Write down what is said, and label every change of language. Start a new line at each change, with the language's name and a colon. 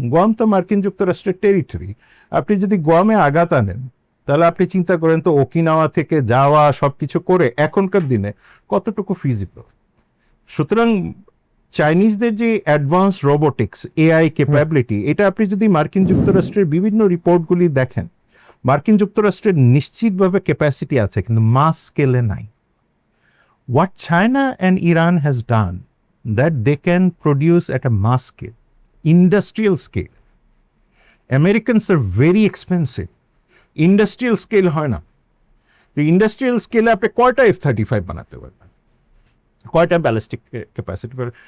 Bangla: Guam তো মার্কিন যুক্তরাষ্ট্রের টেরিটরি। আপনি যদি গোয়ামে আঘাত আনেন, তাহলে আপনি চিন্তা করেন তো ওকিনাওয়া থেকে যাওয়া সব কিছু করে এখনকার দিনে কতটুকু ফিজিবল। সুতরাং চাইনিজদের যে অ্যাডভান্স রোবোটিক্স এআই ক্যাপাবিলিটি, এটা আপনি যদি মার্কিন যুক্তরাষ্ট্রের বিভিন্ন রিপোর্টগুলি দেখেন, মার্কিন যুক্তরাষ্ট্রের নিশ্চিতভাবে ক্যাপাসিটি আছে, কিন্তু মাস স্কেলে নাই।
English: What China and Iran has done, that they can produce at a mass scale, industrial scale. Americans are very expensive. Industrial scale
Bangla: হয় না।
English: The industrial scale
Bangla: আপনি কয়টা F-35 বানাতে পারবেন, কয়টা ব্যালিস্টিক ক্যাপাসিটি পারবেন?